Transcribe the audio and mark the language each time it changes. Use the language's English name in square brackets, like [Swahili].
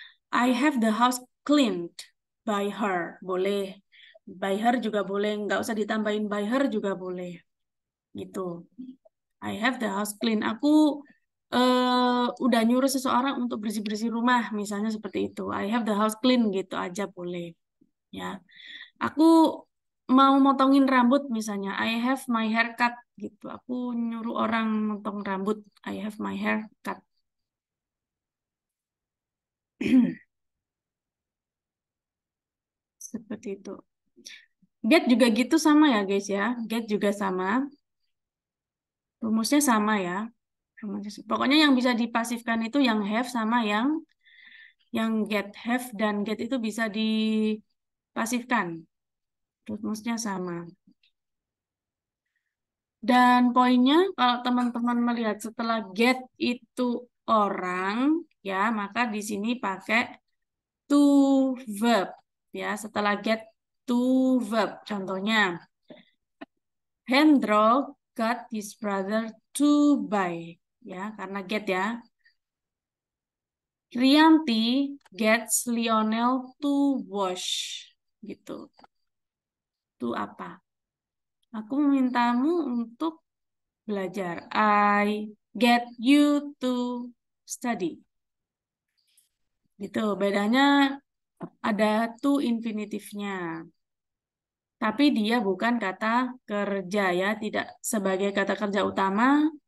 [English] I have the house cleaned by her, [Indonesian] boleh. By her juga boleh, nggak usah ditambahin by her juga boleh, gitu. [English] I have the house clean. [Indonesian] Aku udah nyuruh seseorang untuk bersih-bersih rumah, misalnya seperti itu. [English] I have the house clean [Indonesian] gitu aja boleh. Ya, aku mau motongin rambut misalnya. [English] I have my hair cut [Indonesian] gitu. Aku nyuruh orang motong rambut. [English] I have my hair cut. [Indonesian] Seperti itu. Get juga gitu sama ya guys ya. Get juga sama. Rumusnya sama ya. Pokoknya yang bisa dipasifkan itu yang have sama yang get. Have dan get itu bisa dipasifkan. Rumusnya sama. Dan poinnya kalau teman-teman melihat setelah get itu orang, ya maka di sini pakai to verb. Ya, setelah get to verb. Contohnya, [English] Hendro got his brother to buy. [Indonesian] Ya, karena [English] get ya. Rianti gets Lionel to wash. [Indonesian] Gitu. Itu apa? Aku memintamu untuk belajar. [English] I get you to study. [Indonesian] Gitu. Bedanya ada to infinitifnya. Tapi dia bukan kata kerja ya, tidak sebagai kata kerja utama.